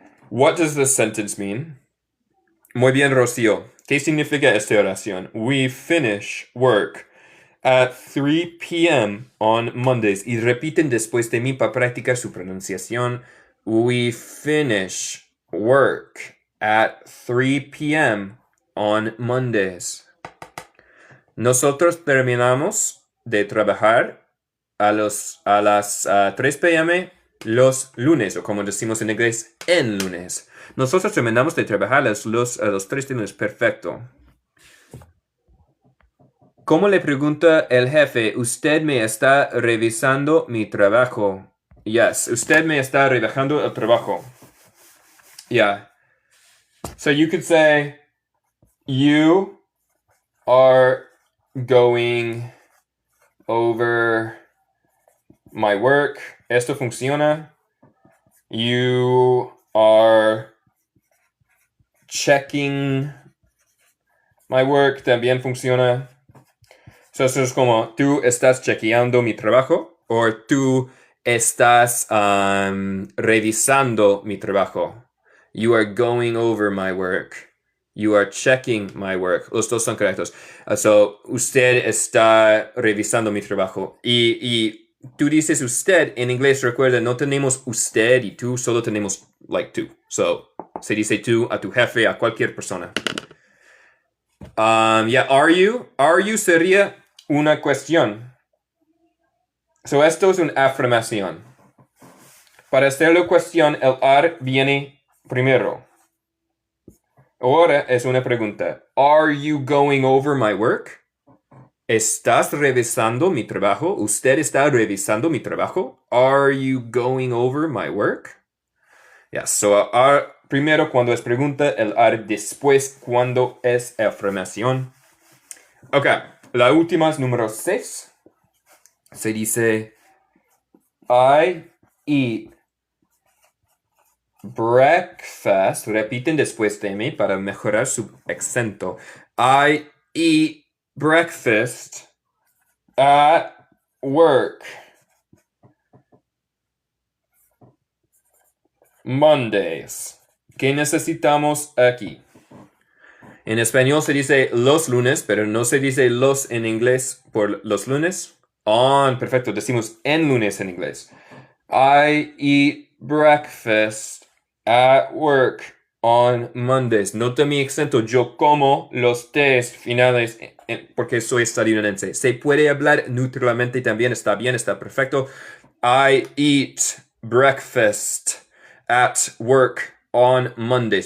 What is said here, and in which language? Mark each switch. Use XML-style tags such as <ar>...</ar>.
<en>What does this sentence mean?</en> <es>Muy bien, Rocío. ¿Qué significa esta oración?</es> <en>We finish work at 3 p.m. on Mondays.</en> <es>Y repiten después de mí para practicar su pronunciación.</es> <en>We finish work at 3 p.m. on Mondays.</en> <es>Nosotros terminamos de trabajar a las 3 p.m. los lunes, o como decimos en inglés, en lunes. Nosotros terminamos de trabajar a los 3 de lunes. Perfecto. ¿Cómo le pregunta el jefe? ¿Usted me está revisando mi trabajo? Yes, usted me está revisando el trabajo.</es> <en>Yeah. So you could say, you are going over my work.</en> <es>Esto funciona.</es> <en>You are checking my work.</en> <es>También funciona. So eso es como, tú estás chequeando mi trabajo. O tú estás revisando mi trabajo.</es> <en>You are going over my work. You are checking my work.</en> <es>Los dos son correctos. So, usted está revisando mi trabajo. Y tú dices usted, en inglés, recuerda, no tenemos usted y tú, solo tenemos like tú. So, se dice tú a tu jefe, a cualquier persona.</es> <en>Yeah, are you?</en> <es>Are you sería una cuestión. So, esto es una afirmación. Para hacerlo cuestión, el are viene primero. Ahora es una pregunta.</es> <en>Are you going over my work?</en> <es>¿Estás revisando mi trabajo? ¿Usted está revisando mi trabajo?</es> <en>Are you going over my work?</en> <es>Yeah, so are primero cuando es pregunta, el are después cuando es afirmación. Ok, la última es número 6. Se dice,</es> <en>I eat breakfast.</en> <es>Repiten después de mí para mejorar su acento.</es> <en>I eat breakfast at work Mondays.</en> <es>¿Qué necesitamos aquí? En español se dice los lunes, pero no se dice los en inglés por los lunes. On, perfecto, decimos en lunes en inglés.</es> <en>I eat breakfast at work on Mondays.</en> <es>Nota mi acento. Yo como los tés finales porque soy estadounidense. Se puede hablar neutralmente también. Está bien, está perfecto.</es> <en>I eat breakfast at work on Mondays.</en>